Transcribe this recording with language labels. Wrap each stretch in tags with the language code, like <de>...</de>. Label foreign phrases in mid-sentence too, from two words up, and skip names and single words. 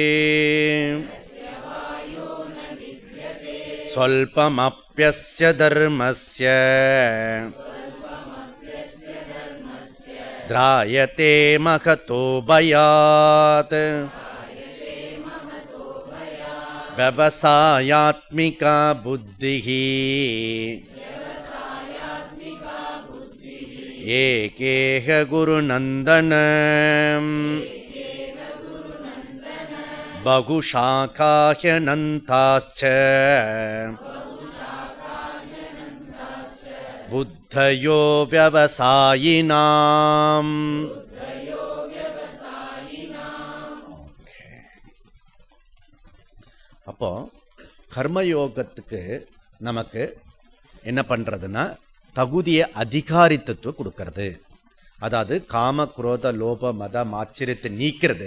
<sa>स्वल्पमप्यस्य धर्मस्य त्रायते महतो भयात् व्यवसायात्मिका बुद्धिः एकेह गुरुनन्दन बहुशाखाह्यनन्ताश्च बुद्धयो व्यवसायिनाम्.</sa> <ta>அப்போ கர்மயோகத்துக்கு நமக்கு என்ன பண்ணுறதுன்னா தகுதியை அதிகாரித்துவம் கொடுக்கறது. அதாவது காம குரோத லோப மத ஆச்சரியத்தை நீக்கிறது.</ta>